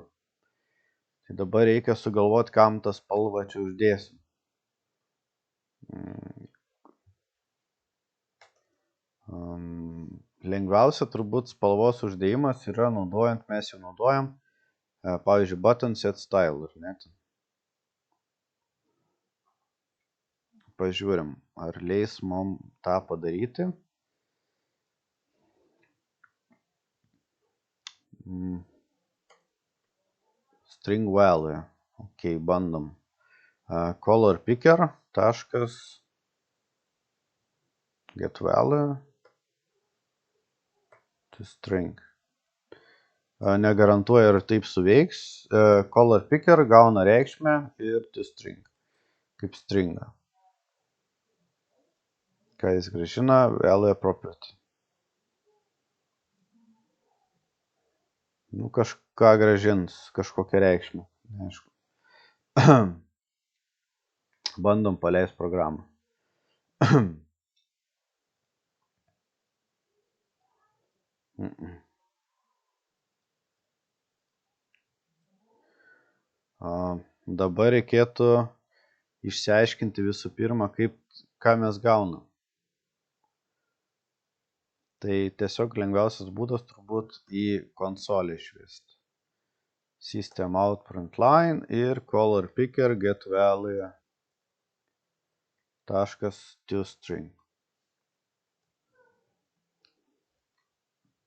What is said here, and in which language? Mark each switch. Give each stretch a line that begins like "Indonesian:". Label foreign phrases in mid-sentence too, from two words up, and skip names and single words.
Lithuanian: Tai dabar reikia sugalvoti, kam tą spalvą čia uždėsim. Lengviausia turbūt spalvos uždėjimas yra naudojant, mes jau naudojam, pavyzdžiui,
English: button set style.
Lithuanian: Pažiūrim, ar leis mum tą padaryti.
English: String value.
Lithuanian: Ok, bandom.
English: Color picker, taškas, get value, to string.
Lithuanian: Negarantuoja, ar taip suveiks.
English: Color picker
Lithuanian: gauna reikšmę ir
English: to string,
Lithuanian: kaip stringą. Ką jis grąžina?
English: Value property.
Lithuanian: Nu, kažką grąžins, kažkokią reikšmę. Neaišku. Bandom paleist programą. Dabar reikėtų išsiaiškinti visų pirma, ką mes gaunam. Tai tiesiog lengviausias būdas turbūt į konsolę išvesti.
English: System out print line ir color picker get value taškas toString.